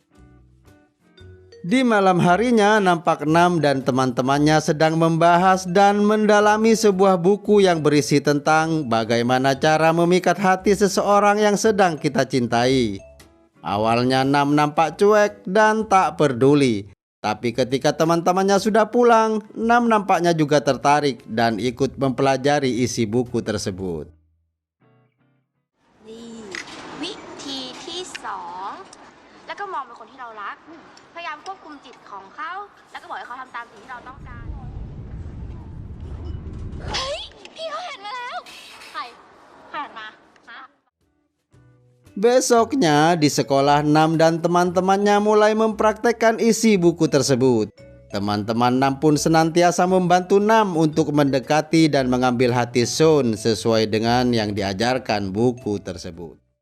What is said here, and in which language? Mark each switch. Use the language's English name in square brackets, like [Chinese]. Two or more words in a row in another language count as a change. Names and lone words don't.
[Indonesian] Di malam harinya nampak Nam dan teman-temannya sedang membahas dan mendalami sebuah buku yang berisi tentang bagaimana cara memikat hati seseorang yang sedang kita cintai. Awalnya Nam nampak cuek dan tak peduli. Tapi ketika teman-temannya sudah pulang, Nam nampaknya juga tertarik dan ikut mempelajari isi buku tersebut. [Thai] นี่วิธีที่สองแล้วก็มองเป็นคนที่เรารัก พยายามควบคุมจิตของเขาแล้วก็บอกให้เขาทำตามสิ่งที่เราต้องการเฮ้ยพี่เขาเห็นมาแล้วใครเห็นมาฮะ [Indonesian] Besoknya di sekolah Nam dan teman-temannya mulai mempraktekkan isi buku tersebut. Teman-teman Nam pun senantiasa membantu Nam untuk mendekati dan mengambil hati Sun sesuai dengan yang diajarkan buku tersebut.